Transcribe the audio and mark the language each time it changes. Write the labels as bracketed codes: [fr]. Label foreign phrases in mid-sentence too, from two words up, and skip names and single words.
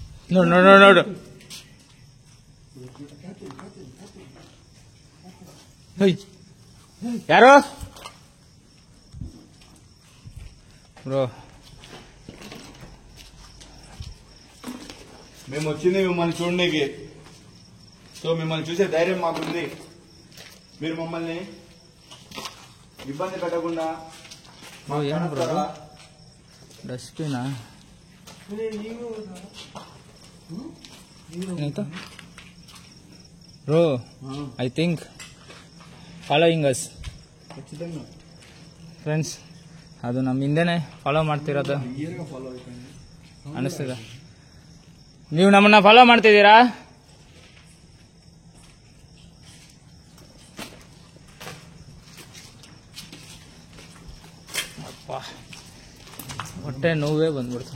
[kn] ನೋಡು ನೋಡು ನೋಡು ನೋಡು. ಹೇಯ್, ಯಾರು బ్రో? [te] మేము వచ్చింది మిమ్మల్ని చూడడానికి. సో మిమ్మల్ని చూసే ధైర్యం మాకుంది. మీరు మమ్మల్ని ఇబ్బంది పెట్టకుండా ఏం బ్రో డస్ట్బినా బ్రో? [en] I think following us friends. [kn] ಅದು ನಮ್ಮ ಹಿಂದೆನೆ ಫಾಲೋ ಮಾಡ್ತಿರೋದು ಅನಿಸ್ತದೆ. ನೀವು ನಮ್ಮನ್ನ ಫಾಲೋ ಮಾಡ್ತಿದ್ದೀರಾ? ಅಪ್ಪ ಹೊಟ್ಟೆ ನೋವೇ ಬಂದ್ಬಿಡ್ತು.